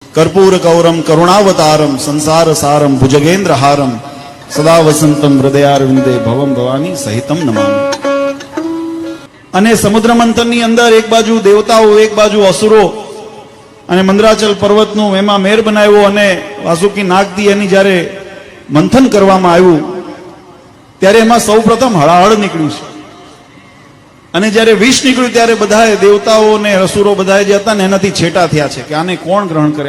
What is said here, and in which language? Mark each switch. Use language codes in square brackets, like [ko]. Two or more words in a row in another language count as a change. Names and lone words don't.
[sa] कर्पूर गौरम करुणावतारम संसार सारम भुजगेन्द्र हारम सदा वसंतम हृदयारविंदे भवम भवानी सहितम नमामि। [gu] અને સમુદ્ર મંથનની અંદર એક બાજુ દેવતાઓ એક બાજુ અસુરો અને મંદરાચલ પર્વતનું એમાં મેર બનાવ્યો અને વાસુકી નાગથી એની જ્યારે મંથન કરવામાં આવ્યું ત્યારે એમાં સૌપ્રથમ હળાહળ નીકળ્યું છે અને જ્યારે વિષ નીકળ્યું ત્યારે બધાએ દેવતાઓ અને અસુરો બધા જે હતા ને એનાથી છેટા થયા છે કે આને કોણ ગ્રહણ કરે?